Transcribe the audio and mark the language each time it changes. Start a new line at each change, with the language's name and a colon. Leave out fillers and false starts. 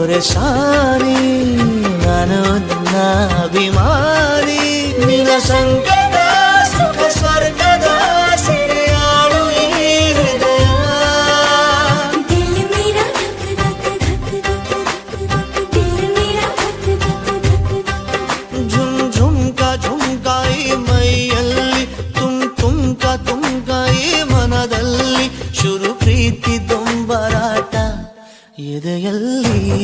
Kannada: ನಾನು ನಿನ್ನ ಅಭಿಮಾನಿ ನಿನ್ನ ಸಂಕಟ ಸುಖ ಸ್ವರ್ಗದ ಸೆರೆಯಾಳು ಈ ಹೃದಯ
Hindi: दिल मेरा धक धक धक धक धक दिल मेरा धक धक धक धक झुम झुमका
Kannada: ಈ ಮೈಯಲ್ಲಿ ತುಮ್ಕ ಈ ಮನದಲ್ಲಿ ಶುರು ಪ್ರೀತಿ ದೊಂಬರಾಟ ಎದೆಯಲ್ಲಿ